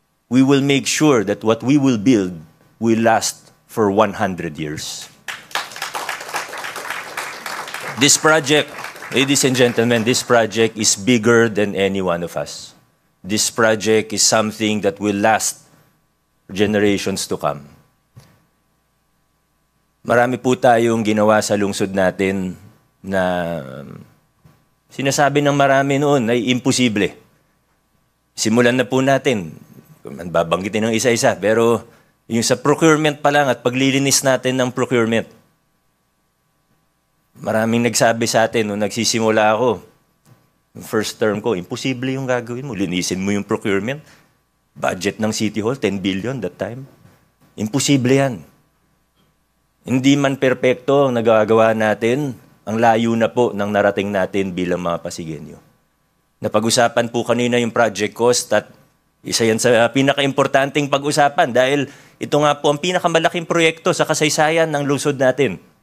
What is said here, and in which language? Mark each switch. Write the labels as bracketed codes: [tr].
[en] We will make sure that what we will build will last for 100 years. This project, ladies and gentlemen, this project is bigger than any one of us. This project is something that will last generations to come. [tl] Marami po tayong ginawa sa lungsod natin na sinasabi ng marami noon ay imposible. Simulan na po natin, babanggitin ng isa-isa, pero yung sa procurement pa lang at paglilinis natin ng procurement, maraming nagsabi sa atin nung nagsisimula ako, first term ko, imposible yung gagawin mo. Linisin mo yung procurement. Budget ng City Hall, 10 billion that time. Imposible yan. Hindi man perpekto ang nagagawa natin, ang layo na po ng narating natin bilang mga Pasigenyo. Napag-usapan po kanina yung project cost at isa yan sa pinaka-importanting pag-usapan dahil ito nga po ang pinakamalaking proyekto sa kasaysayan ng lungsod natin.